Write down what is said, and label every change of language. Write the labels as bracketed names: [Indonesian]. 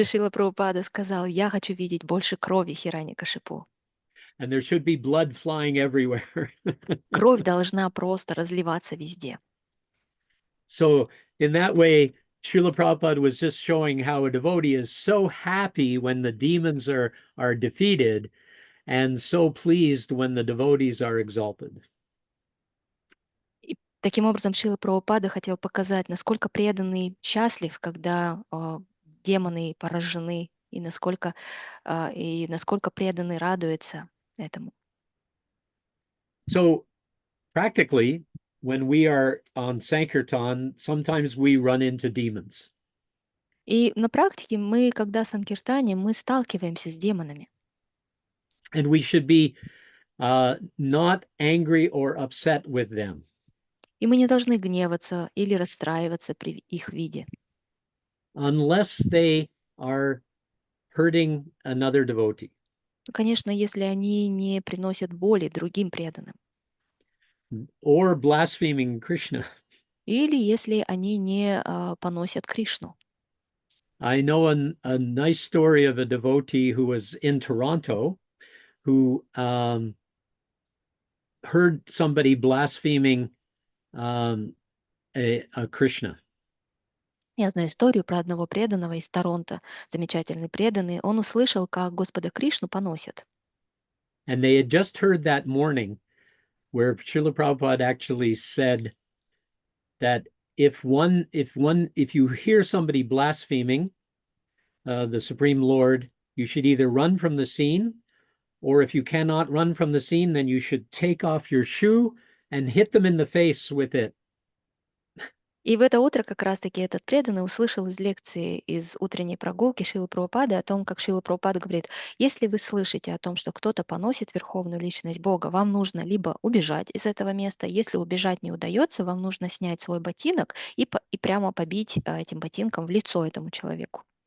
[Russian] Прабхупада сказал: «Я хочу видеть больше крови Хираньякашипу». [English] And there should be blood flying everywhere. [Russian] Кровь должна просто разливаться везде. [English] So in that way, Srila Prabhupada was just showing how a devotee is so happy when the demons are defeated and so pleased when the devotees are exalted. [Russian] И таким образом Шрила Прабхупада хотел показать, насколько преданный счастлив, когда демоны поражены, и насколько преданный радуется этому. [English] So practically, when we are on Sankirtan, sometimes we run into demons. [Russian] И на практике мы, когда санкиртаним, мы сталкиваемся с демонами. [English] And we should be not angry or upset with them. [Russian] И мы не должны гневаться или расстраиваться при их виде. [English] Unless they are hurting another devotee. [Russian] Конечно, если они не приносят боли другим преданным. [English] Or blaspheming Krishna. [Russian] Или если они не поносят Кришну. [English] I know a nice story of a devotee who was in Toronto who heard somebody blaspheming a Krishna. [Russian] Я знаю историю про одного преданного из Торонто, замечательный преданный. Он услышал, как Господа Кришну поносят. [English] And they had just heard that morning where Srila Prabhupada actually said that if you hear somebody blaspheming the Supreme Lord, you should either run from the scene, or if you cannot run from the scene, then you should take off your shoe and hit them in the face with it. [Russian] И в это утро как раз-таки этот преданный услышал из лекции из утренней прогулки Шрилы Прабхупады о том, как Шрила Прабхупада говорит: если вы слышите о том, что кто-то поносит верховную личность Бога, вам нужно либо убежать из этого места, если убежать не удается, вам нужно снять свой ботинок и прямо побить этим ботинком в лицо этому человеку.